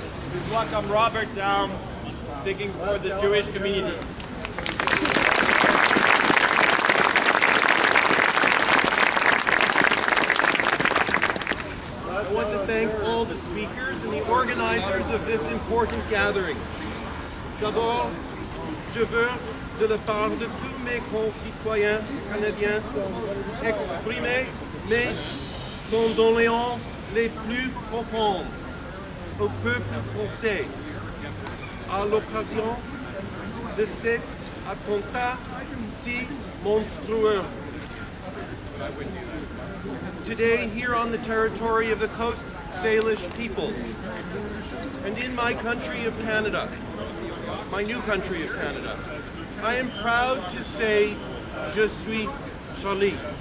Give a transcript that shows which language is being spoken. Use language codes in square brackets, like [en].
[en] Please welcome Robert down, speaking for the Jewish community. I want to thank all the speakers and the organizers of this important gathering. [fr] D'abord, je veux, de la part de tous mes concitoyens canadiens, exprimer mes condoléances les plus profondes au peuple français à l'occasion de cet attentat si monstrueux. [en] Today, here on the territory of the Coast Salish peoples, and in my country of Canada, my new country of Canada, I am proud to say, [fr] Je suis Charlie.